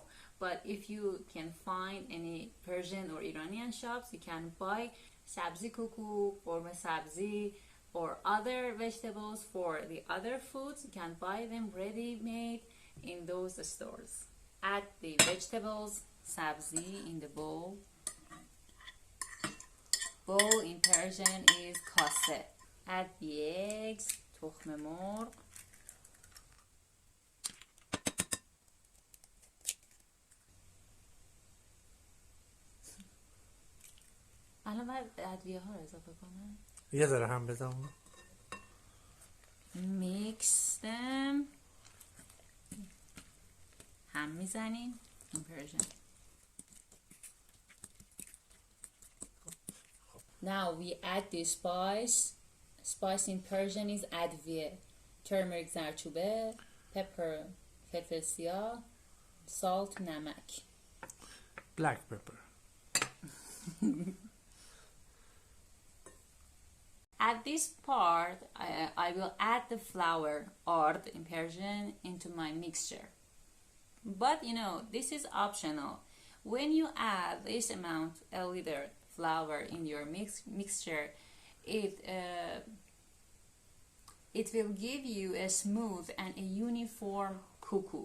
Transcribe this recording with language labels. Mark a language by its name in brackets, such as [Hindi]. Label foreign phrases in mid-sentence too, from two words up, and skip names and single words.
[English] But if you can find any Persian or Iranian shops, you can buy [Persian] سبزی کوکو، قورمه سبزی, [English] or other vegetables for the other foods. You can buy them ready-made in those stores. Add the vegetables, sabzi, in the bowl. Bowl in Persian is kase. Add the eggs, [Persian] تخم مرغ, الان باید ادویه ها رو اضافه کنم. یه ذره هم بزن. [English] Mix them. [Persian] هم میزنیم [English] in Persian. Now we add the spice. Spice in Persian is adviye. Turmeric, زرچوبه, pepper, [Persian] فلفل سیاه, salt, نمک. [English] Black pepper. At this part, I will add the flour, ard in Persian, into my mixture. But this is optional. When you add this amount, a liter flour in your mixture, it will give you a smooth and a uniform kuku.